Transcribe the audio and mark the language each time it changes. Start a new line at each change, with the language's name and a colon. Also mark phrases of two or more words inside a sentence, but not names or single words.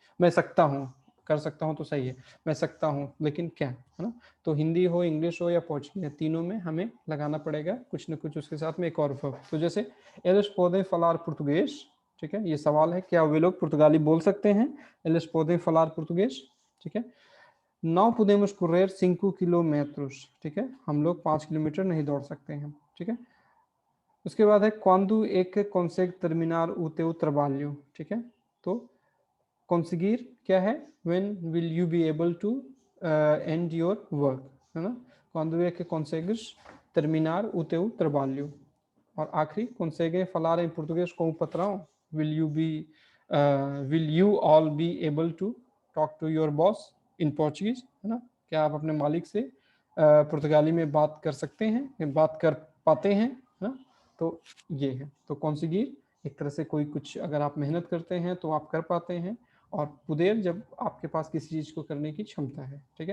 Hindi: मैं सकता हूँ, कर सकता हूँ तो सही है, मैं सकता हूँ लेकिन क्या, है ना। तो हिंदी हो, इंग्लिश हो या पोर्चुगीज, तीनों में हमें लगाना पड़ेगा कुछ न कुछ उसके साथ में एक और वर्ब। तो जैसे
Portuguese: eles pode falar português,
Hindi: ठीक है, ये सवाल है, क्या वे लोग पुर्तगाली बोल सकते हैं,
Portuguese: eles pode falar português,
Hindi: ठीक है।
Portuguese: Não podemos correr
Hindi: 5 किलोमीटर, ठीक है, हम लोग 5 किलोमीटर नहीं दौड़ सकते हैं, ठीक है। उसके बाद है
Portuguese: quando é que consegue terminar o teu trabalho,
Hindi: ठीक है। तो conseguir क्या है,
English: when will you be able to end your work,
Hindi: है ना।
Portuguese: quando é que consegues terminar o teu trabalho।
Hindi: और आखिरी
Portuguese: consegue falar em português com o patrão,
English: will you all be able to talk to your boss in Portuguese,
Hindi: है ना, क्या आप अपने मालिक से पुर्तगाली में बात कर सकते हैं, बात कर पाते हैं, है ना। तो ये है, तो conseguir एक तरह से कोई कुछ अगर आप मेहनत करते हैं तो आप कर पाते हैं, और पुदेर जब आपके पास किसी चीज़ को करने की क्षमता है, ठीक है।